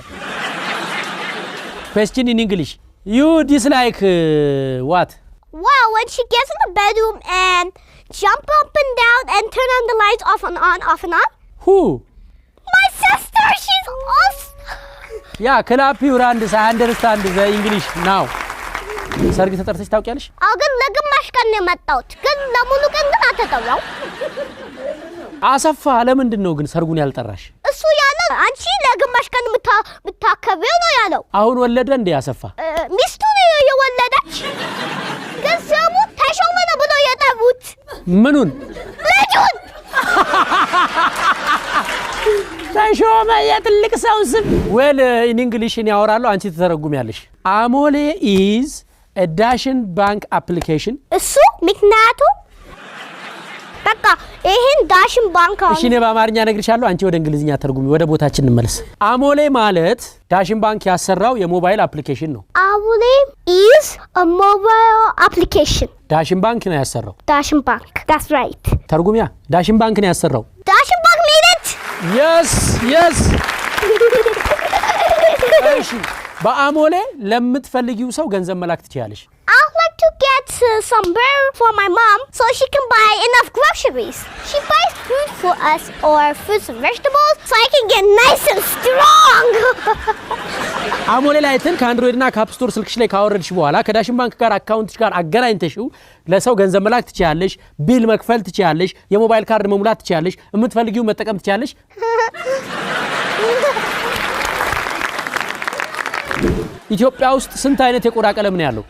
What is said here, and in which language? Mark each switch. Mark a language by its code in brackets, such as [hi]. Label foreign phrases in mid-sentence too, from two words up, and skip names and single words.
[en] Question in English. You dislike what? Wow, when she gets in the bedroom and jump up and down and turn on the lights off and on, off and on. Who? My sister, she's awesome. Yeah, clap your hands. I understand the English now. [am] ሰርግ ተጠርተሽ ታውቂያለሽ? ግን ለግማሽ ቀን ነው የመጣሁት። ግን ለሙሉ ቀን ግን አልተጠራው። አሰፋ ለምንድን ነው ግን ሰርጉን ያልጠራሽ? እሱ ያለው አንቺ ለግማሽ ቀን ምታከበው ነው ያለው። አሁን ወለደ እንዴ አሰፋ? ሚስቱ ነው የወለደች። ግን ስሙ ተሾመ ነው ብሎ የጠሩት። ምኑን? ልጁን። ተሾመ የትልቅ ሰው ስም። [en] well in English [am] እኔ አወራለሁ አንቺ ትተረጉሚያለሽ። አሞሌ [en] is a Dashin Bank application. [am] እሱ ምክንያቱም በቃ ይሄን ዳሽን ባንክ እሺ እኔ በአማርኛ ነግርሻለሁ አንቺ ወደ እንግሊዝኛ ተርጉሚ ወደ ቦታችን እንመለስ። አሞሌ ማለት ዳሽን ባንክ ያሰራው የሞባይል አፕሊኬሽን ነው። [en] አሞሌ is a mobile application. [am] ዳሽን ባንክ ነው ያሰራው። ዳሽን ባንክ. [en] That's right. [am] ተርጉሚያ ዳሽን ባንክ ነው ያሰራው። [en] ዳሽን ባንክ made it. Yes. [am] እሺ በአሞሌ ለምትፈልጊው ሰው ገንዘብ መላክ ትችያለሽ። [en] I'd like to get some beer for my mom so she can buy enough groceries. She buys food for us or fruits and vegetables so I can get nice and strong. [am] አሞሌ ላይትን ከአንድሮይድ እና ከአፕ ስቶር ስልክሽ ላይ ካወረድሽ በኋላ ከዳሽን ባንክ ጋር አካውንትሽ ጋር አገናኝተሽው ለሰው ገንዘብ መላክ ትችያለሽ፣ ቢል መክፈል ትችያለሽ፣ የሞባይል ካርድ መሙላት ትችያለሽ፣ የምትፈልጊው መጠቀም ትችያለሽ። ኢትዮጵያ ውስጥ ስንት አይነት የቆዳ ቀለም ነው ያለው?